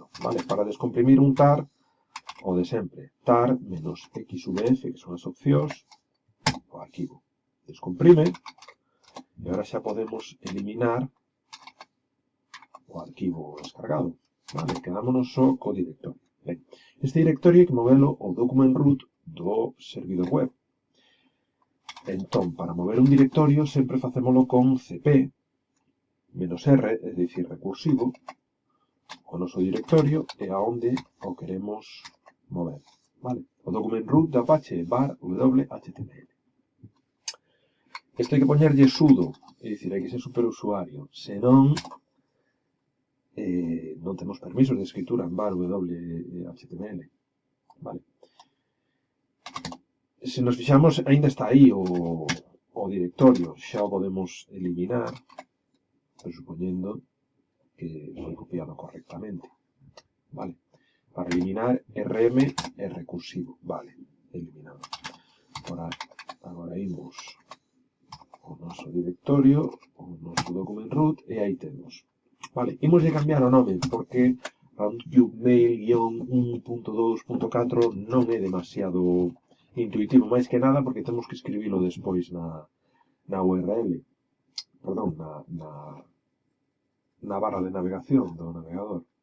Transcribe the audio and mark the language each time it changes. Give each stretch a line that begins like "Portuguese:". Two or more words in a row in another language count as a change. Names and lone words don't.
Galician: Vale, para descomprimir un tar, o de sempre, tar menos xvf, que son as opcións, o arquivo descomprime, e agora xa podemos eliminar o arquivo descargado. Vale, quedámonos só co directorio. Ben, este directorio hai que movelo ao
English: document root
Galician: do servidor web. Entón, para mover un directorio sempre facémolo con cp -r, é dicir, recursivo, o noso directorio e aonde o queremos mover. Vale? O
English: document root
Galician: de Apache var whtml. Isto hai que poñerlle sudo, é dicir, hai que ser superusuario, senón non temos permisos de escritura en var whtml. Vale? Se nos fixamos, ainda está aí o directorio, xa o podemos eliminar, presupoñendo que foi copiado correctamente. Vale? Para eliminar rm é recursivo. Vale, eliminado. Agora imos ao noso directorio, ao noso
English: document root,
Galician: e aí temos. Vale, imos de cambiar o nome, porque roundcube mail-1.2.4 non é demasiado intuitivo, máis que nada porque temos que escribilo despois na URL, perdón, na barra de navegación do navegador.